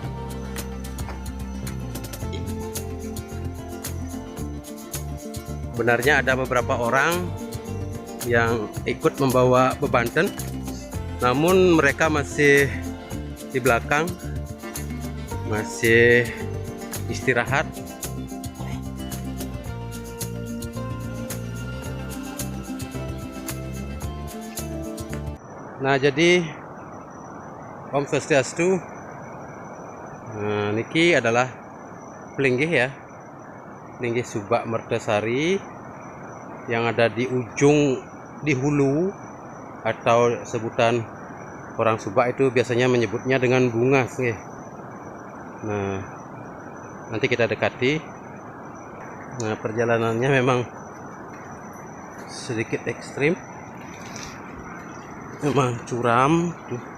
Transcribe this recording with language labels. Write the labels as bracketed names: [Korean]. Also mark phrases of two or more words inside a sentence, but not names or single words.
[Indonesian] Benarnya ada beberapa orang yang ikut membawa bebanten, namun mereka masih di belakang, masih istirahat. Nah, jadi [Balinese] Om Swastiastu. [Indonesian] Nah, niki adalah Plinggih ya, Plinggih Subak Mertasari yang ada di ujung di hulu, atau sebutan orang Subak itu biasanya menyebutnya dengan bunga sih. Nah, nanti kita dekati. Nah, perjalanannya memang sedikit ekstrim, memang curam tuh.